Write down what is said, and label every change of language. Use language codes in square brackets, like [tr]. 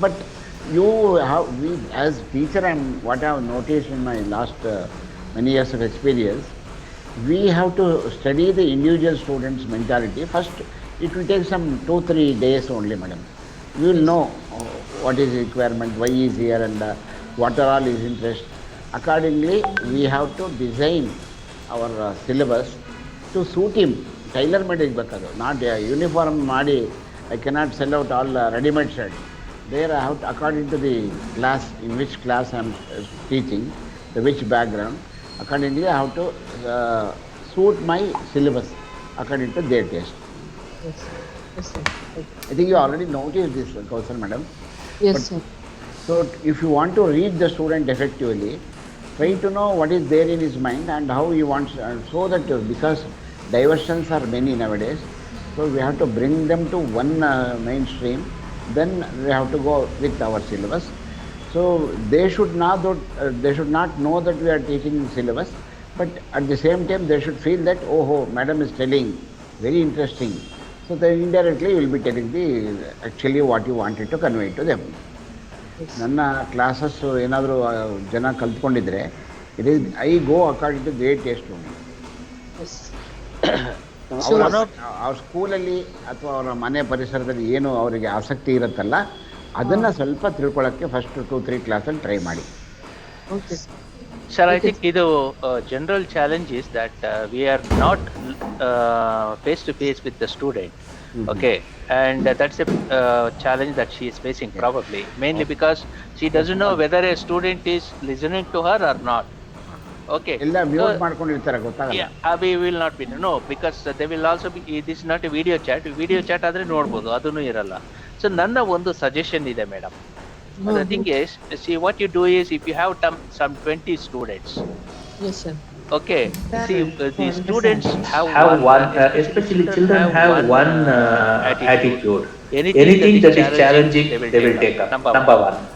[en] But you have, we as teacher, and what I have noticed in my last many years of experience, we have to study the individual student's mentality. First, it will take some 2-3 days only, madam. You will know what is requirement, why he is here, and what are all his interests. Accordingly, we have to design our syllabus to suit him. Tailor made ಇರಬೇಕದು, not uniform ಮಾಡಿ I cannot sell out all readymade shirt. There I have to, according to the class, in which class I am teaching, the which background, accordingly I have to suit my syllabus according to their taste. Yes. Yes, sir. Okay. I think you already noticed this, Kausal madam. Yes, But- sir. So if you want to read the student effectively, try to know what is there in his mind and how he wants, so that because diversions are many nowadays, so we have to bring them to one mainstream. Then we have to go with our syllabus. So they should not know that we are teaching syllabus, but at the same time they should feel that, oh, madam is telling very interesting. So then indirectly you will be telling actually what you wanted to convey to them. [kn] ನನ್ನ classes ಏನಾದರೂ ಜನ ಕಲ್ತ್ಕೊಂಡಿದ್ರೆ, [en] It is I go according to their taste only. Yes. [kn] ಅವ್ರ ಸ್ಕೂಲಲ್ಲಿ ಅಥವಾ ಅವರ ಮನೆ ಪರಿಸರದಲ್ಲಿ ಏನು ಅವರಿಗೆ ಆಸಕ್ತಿ ಇರುತ್ತಲ್ಲ, ಅದನ್ನು ಸ್ವಲ್ಪ ತಿಳ್ಕೊಳ್ಳೋಕ್ಕೆ ಫಸ್ಟ್ 2-3 ಕ್ಲಾಸಲ್ಲಿ ಟ್ರೈ ಮಾಡಿ. [en] Okay. Sir, I think the general challenge is that we are not face to face with the student. Okay, and that's a challenge that she is facing probably, mainly because she doesn't know whether a student is listening to her or not. Okay. [kn] ಎಲ್ಲ mute ಮಾಡ್ಕೊಂಡಿರ್ತಾರೆ, ಗೊತ್ತಾಗಲ್ಲ. [en] Yeah, we will not be, no, because they will also be, this is not a video chat [kn] ಆದ್ರೆ ನೋಡ್ಬೋದು, ಅದನ್ನು ಇರಲ್ಲ. So ನನ್ನ ಒಂದು suggestion ಇದೆ madam. [en] The thing is, see, what you do is, if you have some 20 students, Yes, sir. okay, see, the students have one, especially children have one attitude. Anything that is challenging, they will take up. Number one.